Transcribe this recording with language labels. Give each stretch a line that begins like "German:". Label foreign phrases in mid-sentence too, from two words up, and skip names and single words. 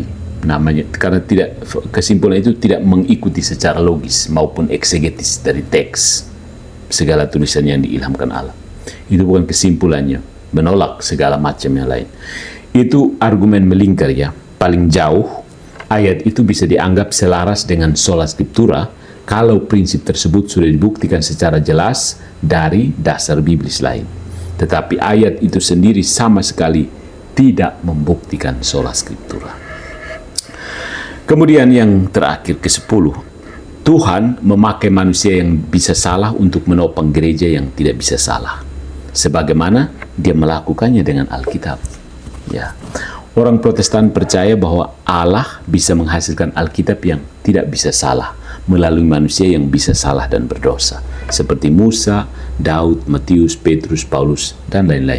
Indonesian: Namanya karena kesimpulan itu tidak mengikuti secara logis maupun eksegetis dari teks segala tulisan yang diilhamkan Allah. Itu bukan kesimpulannya, menolak segala macam yang lain. Itu argumen melingkar ya. Paling jauh ayat itu bisa dianggap selaras dengan
Latin: sola scriptura
Indonesian: kalau prinsip tersebut sudah dibuktikan secara jelas dari dasar biblis lain. Tetapi ayat itu sendiri sama sekali tidak membuktikan
Latin: sola scriptura.
Indonesian: Kemudian yang terakhir ke-10, Tuhan memakai manusia yang bisa salah untuk menopang gereja yang tidak bisa salah, sebagaimana Dia melakukannya dengan Alkitab. Ya, orang Protestan percaya bahwa Allah bisa menghasilkan Alkitab yang tidak bisa salah melalui manusia yang bisa salah dan berdosa, seperti Musa, Daud, Matius, Petrus, Paulus, dan lain-lain.